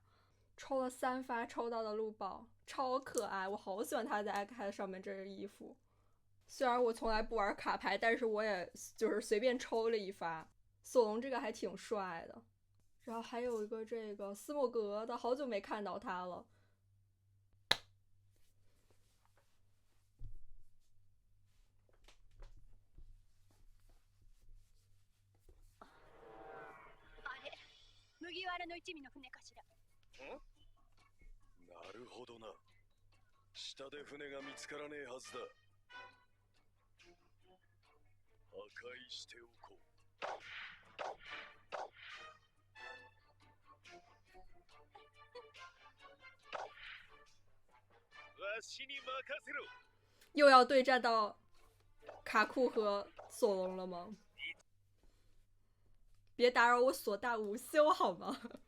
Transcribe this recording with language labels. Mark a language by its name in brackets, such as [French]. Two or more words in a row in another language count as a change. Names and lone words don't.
[Chinese] 抽了3发抽到的陆宝超可爱，我好喜欢他在 iPad 上面这件衣服。虽然我从来不玩卡牌，但是我也就是随便抽了1发。索隆这个还挺帅的。然后还有一个这个斯莫格的，好久没看到他了。 [Japanese] あれ、麦わらの一味の船かしら。なるほどな。下で船が見つからねえはずだ。破壊しておこう。 [Chinese] 又要对战到卡库和索隆了吗？别打扰我所大午休好吗？